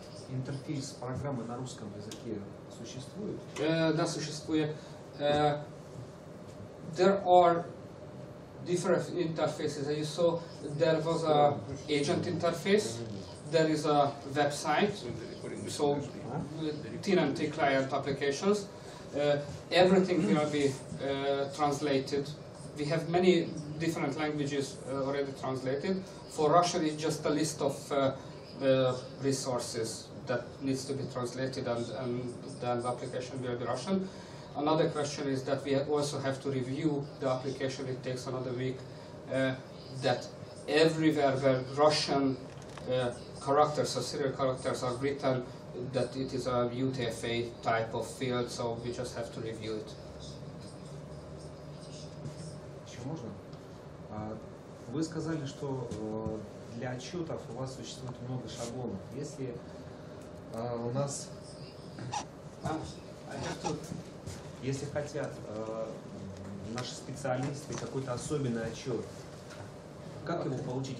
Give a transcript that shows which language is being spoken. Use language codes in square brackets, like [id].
[ru] Интерфейс программы на русском языке существует? Да, существует. [en] There are different interfaces. As you saw, there was a agent interface. There is a website. So, TNT client applications. Everything will be translated. We have many different languages already translated. For Russian, it's just a list of resources that needs to be translated, and then the application will be Russian. Another question is that we also have to review the application. It takes another week. That everywhere where Russian characters or serial characters are written, that it is a UTF-8 type of field, so we just have to review it. [ru] Еще можно? Вы сказали, что для отчетов у вас существует много шаблонов. Если у нас, если хотят наши специалисты какой-то особенный отчет, как его получить?